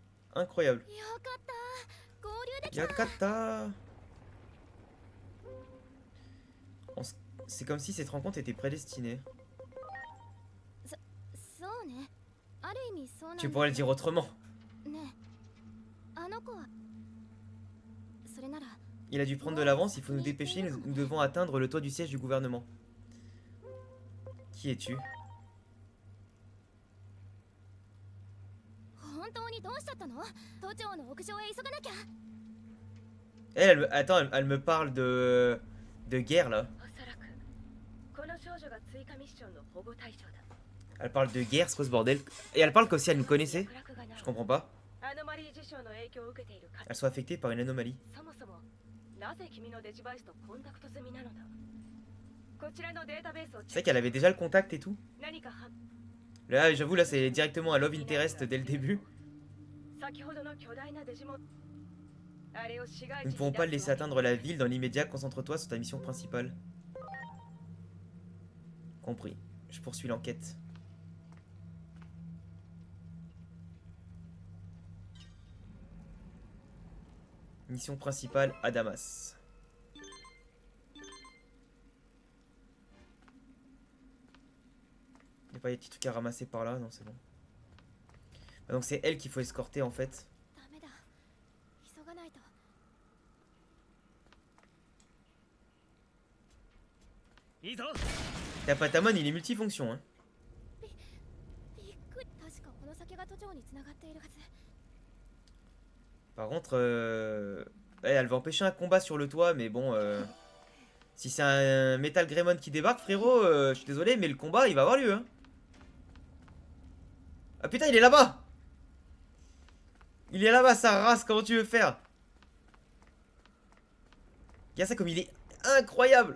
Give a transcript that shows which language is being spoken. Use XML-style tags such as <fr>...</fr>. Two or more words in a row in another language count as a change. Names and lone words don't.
<fr>Incroyable.</fr> <ja>よかった合流できた Yakata.</ja> <fr>C'est comme si cette rencontre était prédestinée.</fr> <ja>そうねある意味そうなんだ</ja> <fr>Tu pourrais le dire autrement.</fr> <ja>ねえあの子はそれなら</ja> <fr>Il a dû prendre de l'avance, il faut nous dépêcher, nous devons atteindre le toit du siège du gouvernement. Qui es-tu?</fr> <ja>本当にどうしちゃったの都庁の屋上へ急がなきゃ</ja> <fr>Attends, elle me parle de guerre là.</fr> <ja>おそらくこの少女が追加ミッションの保護対象だ。</ja> <fr>Elle parle de guerre, c'est quoi ce bordel? Et elle parle comme si elle nous connaissait.</fr> <ja>脈絡がな</ja> <fr>Je comprends pas.</fr> <ja>アノマリー事象の影響を受けているか</ja> <fr>Elles sont affectées par une anomalie.</fr> <ja>そもそもなぜ君のデジバイスとコンタクト済みなのだ。こちらのデータベースを</ja> <fr>C'est vrai qu'elle avait déjà le contact et tout.</fr> <ja>何かは</ja> <fr>Là, j'avoue, là, c'est directement un</fr> <en>love interest</en> <fr>dès le début.</fr> <ja>先ほどの巨大なデジモンあれを市街地</ja> <fr>Nous</fr> <ja>に</ja> <fr>ne pouvons pas le</fr> <ja>出す</ja> <fr>laisser atteindre la ville dans l'immédiat. Concentre-toi sur ta mission principale. Compris. Je poursuis l'enquête. Mission principale à Damas. Il n'y a pas des petits trucs à ramasser par là? Non, c'est bon. Ah, donc c'est elle qu'il faut escorter en fait.</fr> <ja>ダメだ急がないと</ja> <fr>Patamon, il est multifonction. Hein.</fr> <ja>びっくり確かこの先が都庁につながっているはず</ja> <fr>Par contre, elle va empêcher un combat sur le toit, mais bon, si c'est un Metal Greymon qui débarque, frérot, je suis désolé, mais le combat, il va avoir lieu. Hein. Ah putain, il est là-bas! Il est là-bas, sa race, comment tu veux faire? Regarde ça comme il est incroyable!</fr>